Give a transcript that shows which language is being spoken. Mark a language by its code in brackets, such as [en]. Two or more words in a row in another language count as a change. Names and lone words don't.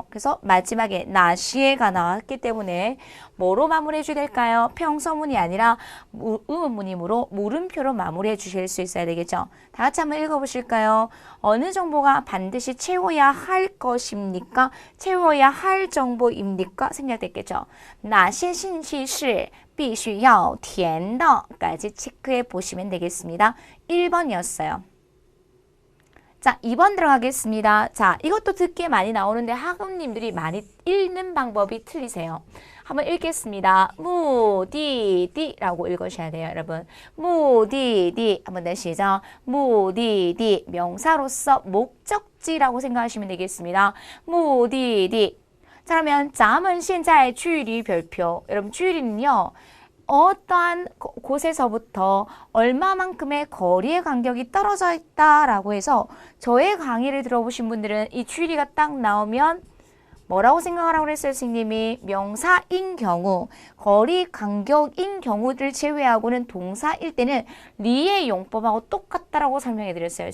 [ko] 그래서 마지막에 나시에가 나왔기 때문에 뭐로 마무리해 주셔야 될까요? 평서문이 아니라 의문문이므로 물음표로 마무리해 주실 수 있어야 되겠죠. 다 같이 한번 읽어보실까요? 어느 정보가 반드시 채워야 할 것입니까? 채워야 할 정보입니까? 생략됐겠죠. [zh] 哪些信息是必须要填的 [ko] 까지 체크해 보시면 되겠습니다. 1번이었어요. 자, 2번 들어가겠습니다. 자, 이것도 듣기에 많이 나오는데 학우님들이 많이 읽는 방법이 틀리세요. 한번 읽겠습니다. 무디디라고 읽으셔야 돼요, 여러분. 무디디 한번 더 시작. 무디디 명사로서 목적지라고 생각하시면 되겠습니다. 무디디 자, 그러면 [zh] 咱们现在距离 [ko] 별표. 여러분, 距离는요. 어떠한 곳에서부터 얼마만큼의 거리의 간격이 떨어져 있다라고 해서 저의 강의를 들어보신 분들은 이 距离가 딱 나오면 뭐라고 생각하라고 그랬어요, 선생님이? 명사인 경우, 거리 간격인 경우를 제외하고는 동사일 때는 리의 용법하고 똑같다라고 설명해 드렸어요.